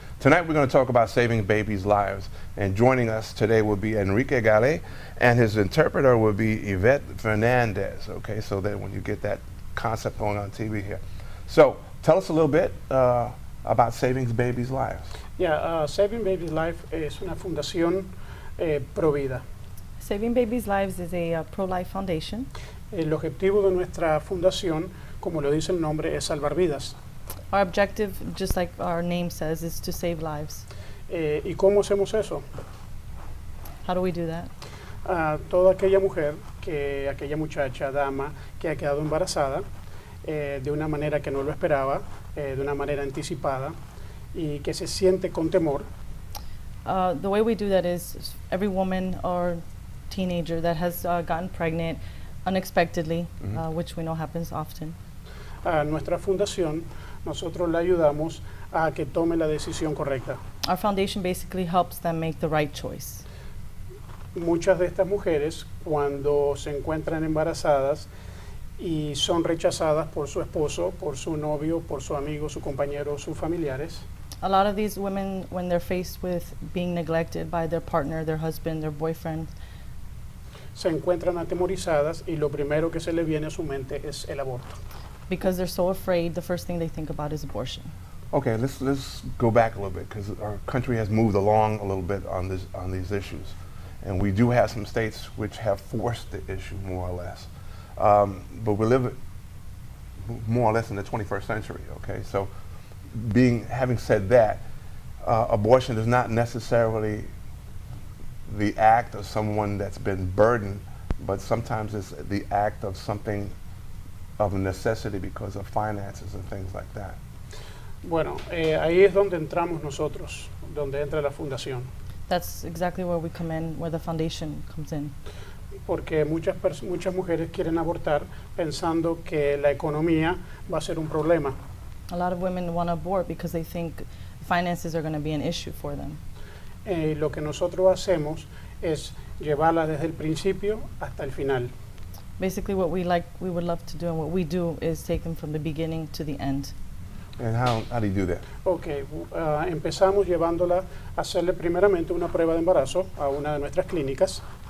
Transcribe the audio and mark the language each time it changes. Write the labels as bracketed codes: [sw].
[en] Tonight we're going to talk about saving babies' lives. And joining us today will be Enrique Gale, and his interpreter will be Yvette Fernandez, okay, so that when you get that concept going on TV here. So tell us a little bit about Saving Babies' Lives. [es] Yeah, Saving Babies' Life es una fundación pro vida. [en] Saving Babies' Lives is a pro-life foundation. [es] El objetivo de nuestra fundación, como lo dice el nombre, es salvar vidas. [en] Our objective, just like our name says, is to save lives. [es] ¿Y cómo hacemos eso? [en] How do we do that? [es] Toda aquella mujer, aquella muchacha, dama, que ha quedado embarazada de una manera que no lo esperaba, de una manera anticipada, y que se siente con temor. [en] The way we do that is every woman or teenager that has gotten pregnant unexpectedly, which we know happens often. [es] Nuestra fundación, nosotros la ayudamos a que tome la decisión correcta. [en] Our foundation basically helps them make the right choice. [es] Muchas de estas mujeres, cuando se encuentran embarazadas y son rechazadas por su esposo, por su novio, por su amigo, su compañero, sus familiares, [en] A lot of these women, when they're faced with being neglected by their partner, their husband, their boyfriend, [es] se encuentran atemorizadas y lo primero que se le viene a su mente es el aborto. [en] because they're so afraid, the first thing they think about is abortion. Okay, let's go back a little bit, because our country has moved along a little bit on these issues, and we do have some states which have forced the issue more or less, but we live more or less in the 21st century. Okay, so having said that, abortion is not necessarily the act of someone that's been burdened, but sometimes it's the act of something of a necessity because of finances and things like that. [es] Bueno, ahí es donde entramos nosotros, donde entra la fundación, [en] That's exactly where we come in, where the foundation comes in. [es] porque muchas mujeres quieren abortar pensando que la economía va a ser un problema. [en] A lot of women want to abort because they think finances are going to be an issue for them. [es] Lo que nosotros hacemos es llevarla desde el principio hasta el final. [en] Basically, what we would love to do, and what we do is take them from the beginning to the end. And how do you do that? [es] Ok, empezamos llevándola a hacerle primeramente una prueba de embarazo a una de nuestras clínicas.